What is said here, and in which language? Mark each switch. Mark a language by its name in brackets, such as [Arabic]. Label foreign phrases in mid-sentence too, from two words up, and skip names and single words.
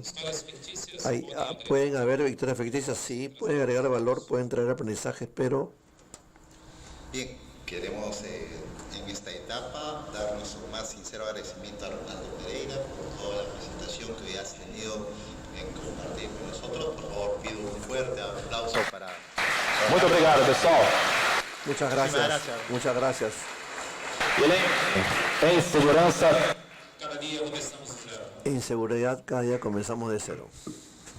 [Spanish] Pueden haber victorias ficticias, sí, pueden agregar valor, pueden traer aprendizajes, pero... Bien, queremos en esta etapa dar nuestro más sincero agradecimiento a Ronaldo Pereira por toda la presentación que hoy has tenido en compartir con nosotros. Por favor, pido un fuerte aplauso para... [Portuguese] Muito obrigado, pessoal. [Spanish] Muchas gracias. Muchas gracias. [Portuguese] Em segurança, Cada dia começamos de zero. [Spanish] En seguridad, cada día comenzamos de cero.